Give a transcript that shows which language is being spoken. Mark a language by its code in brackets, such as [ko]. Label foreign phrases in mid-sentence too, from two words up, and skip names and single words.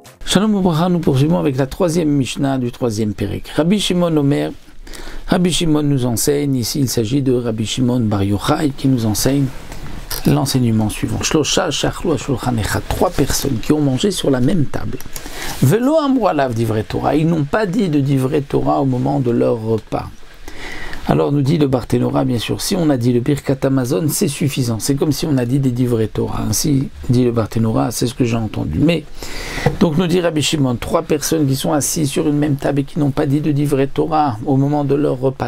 [he] שלום וברכה, [fr] nous poursuivons avec la troisième Mishnah du troisième Pérek. Rabbi Shimon Omer, Rabbi Shimon nous enseigne, ici il s'agit de Rabbi Shimon Bar Yochai qui nous enseigne l'enseignement suivant. [he] שלושה שאכלו שולחן אחד, [fr] 3 personnes qui ont mangé sur la même table. [he] ולא אמרו עליו דברי תורה, [fr] ils n'ont pas dit de [he] דברי תורה [fr] au moment de leur repas. Alors nous dit le Barthénora, bien sûr, si on a dit le [he] ברכת המזון, [fr] c'est suffisant. C'est comme si on a dit des [he] דברי תורה. [fr] Ainsi dit le Barthénora, c'est ce que j'ai entendu. Mais, donc nous dit Rabbi Shimon, 3 personnes qui sont assises sur une même table et qui n'ont pas dit de [he] דברי תורה [fr] au moment de leur repas.